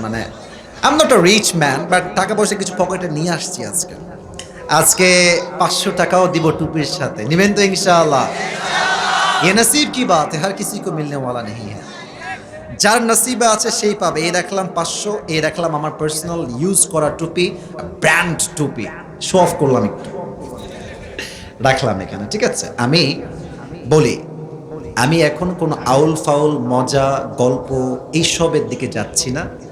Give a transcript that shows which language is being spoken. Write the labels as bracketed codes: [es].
[bn] মানে [en] I am not a rich man, [bn] but টাকা পয়সা কিছু পকেটে নিয়ে আসছি আজকে। আজকে 500 টাকাও দিব টুপির সাথে, নিবেন তো ইনশাআল্লাহ? [hi] ये नसीब की बात है, हर किसी को मिलने वाला नहीं है। [bn] যার নসিবে আছে সেই পাবে। এই রাখলাম 500, এই রাখলাম আমার পার্সোনাল ইউজ করা টুপি, ব্র্যান্ড টুপি, শো অফ করলাম একটু, রাখলাম এখানে, ঠিক আছে? আমি বলি, আমি এখন কোনো আউল ফাউল মজা গল্প এইসবের দিকে যাচ্ছি না।